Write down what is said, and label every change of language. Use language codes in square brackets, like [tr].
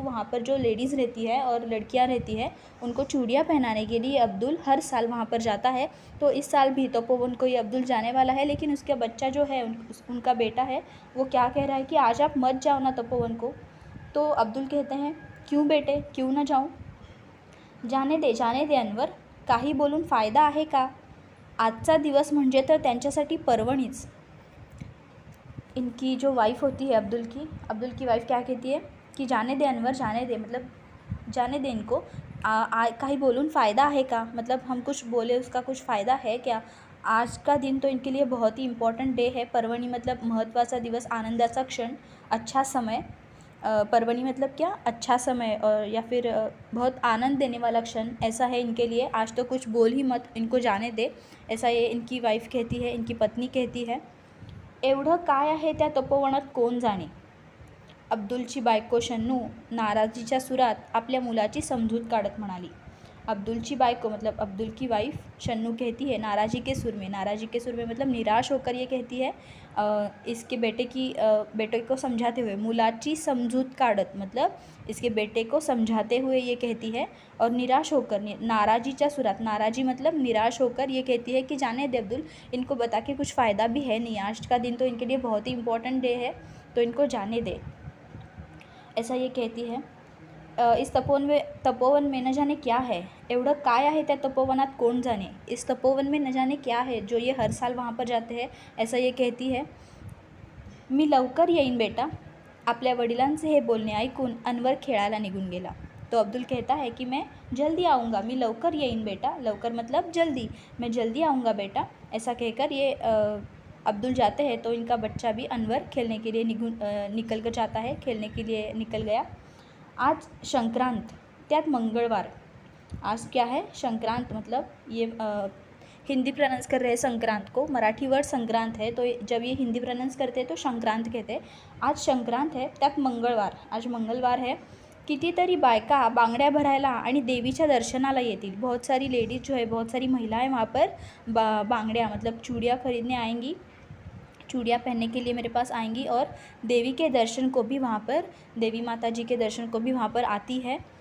[hi] वहाँ पर जो लेडीज़ रहती है और लड़कियाँ रहती है, उनको चूड़ियाँ पहनाने के लिए अब्दुल हर साल वहाँ पर जाता है। तो इस साल भी तपोवन को ये अब्दुल जाने वाला है, लेकिन उसका बच्चा जो है, उनका बेटा है, वो क्या कह रहा है कि आज आप मत जाओ ना तपोवन को। तो अब्दुल कहते हैं, क्यों बेटे, क्यों ना जाऊँ? [mr] जाने दे अनवर, काही बोलून फायदा आहे का? आजचा दिवस म्हणजे तर त्यांच्यासाठी पर्वणीच। [hi] इनकी जो वाइफ़ होती है अब्दुल की वाइफ़ क्या कहती है कि जाने दे अनवर, जाने दे, मतलब जाने दे इनको। [mr] काही बोलून फ़ायदा है का, [hi] मतलब हम कुछ बोले उसका कुछ फ़ायदा है क्या? आज का दिन तो इनके लिए बहुत ही इम्पॉर्टंट डे है। पर्वणी मतलब [mr] महत्त्वाचा दिवस, आनंदाचा क्षण, [hi] अच्छा समय। पर्वणी मतलब क्या? अच्छा समय, और या फिर बहुत आनंद देने वाला क्षण, ऐसा है इनके लिए। आज तो कुछ बोल ही मत, इनको जाने दे, ऐसा ये इनकी वाइफ़ कहती है, इनकी पत्नी कहती है। [mr] एवढं काय आहे त्या तपोवनात कोण जाणे? अब्दुलची बायको शन्नू नाराजीच्या सुरात आपल्या मुलाची समजूत काढत म्हणाली। [hi] अब्दुल की बाइको मतलब अब्दुल की वाइफ शन्नू कहती है नाराज़ी के सुर में मतलब निराश होकर ये कहती है इसके बेटे को समझाते हुए, [mr] मुलाची समजूत काढत [hi] मतलब इसके बेटे को समझाते हुए ये कहती है, और निराश होकर, [mr] नाराज़ीच्या सुरात, [hi] नाराज़ी मतलब निराश होकर ये कहती है कि जाने दे अब्दुल, इनको बता के कुछ फ़ायदा भी है नहीं, आज का दिन तो इनके लिए बहुत ही इम्पोर्टेंट डे है, तो इनको जाने दे, ऐसा ये कहती है। इस तपोवन में न जाने क्या है, [mr] एवढं काय आहे त्या तपोवनात कोण जाणे, [hi] इस तपोवन में न जाने क्या है जो ये हर साल वहाँ पर जाते हैं, ऐसा ये कहती है। [mr] मी लवकर येईन बेटा, आपल्या वडिलांचे हे बोलणे ऐकून अनवर खेळायला निघून गेला। [hi] तो अब्दुल कहता है कि मैं जल्दी आऊँगा, [mr] मी लवकर येईन बेटा, [hi] लवकर मतलब जल्दी, मैं जल्दी आऊँगा बेटा, ऐसा कहकर ये अब्दुल जाते हैं। तो इनका बच्चा भी अनवर खेलने के लिए निकल कर जाता है, खेलने के लिए निकल गया। [mr] आज संक्रांत, त्यात मंगलवार। [hi] आज क्या है? संक्रांत, मतलब ये हिंदी प्रोनाउंस कर रहे हैं संक्रांत को, मराठी वर्ड संक्रांत है, तो जब ये हिंदी प्रोनाउंस करते हैं तो संक्रांत कहते हैं। आज संक्रांत है, [mr] त्यात मंगळवार, [hi] आज मंगलवार है। [mr] कितीतरी बायका बांगड्या भरायला आणि देवीच्या दर्शनाला येतील। [hi] बहुत सारी लेडीज़ जो है, बहुत सारी महिलाएं वहाँ पर बांगड्या मतलब चूड़ियाँ खरीदने आएंगी, चूड़ियाँ पहनने के लिए मेरे पास आएंगी, और देवी के दर्शन को भी वहाँ पर, देवी माता जी के दर्शन को भी वहाँ पर आती है।